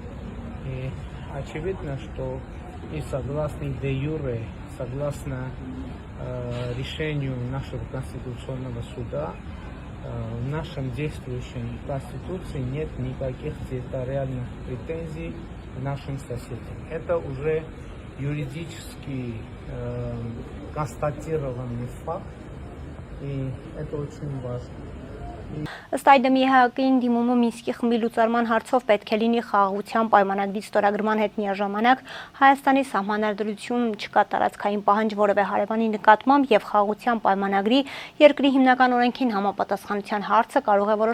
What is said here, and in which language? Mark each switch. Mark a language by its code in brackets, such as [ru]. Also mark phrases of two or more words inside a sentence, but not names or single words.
[ru] И очевидно, что и согласно де юре, согласно решению нашего Конституционного суда, в нашем действующем Конституции нет никаких территориальных претензий к нашим соседям. Это уже юридически констатированный факт, и это очень важно. [hy] Ըստ այդմ ԵՀԿ-ին դիմումը Մինսկի խմբի լուծարման հարցով պետք է լինի խաղաղության պայմանագրի ստորագրման հետ միաժամանակ Հայաստանի սահմանադրություն չկա տարածքային պահանջ որևէ հարևանի նկատմամբ եւ խաղաղության պայմանագրի երկրի հիմնական օրենքին համապատասխանության հարցը կարող է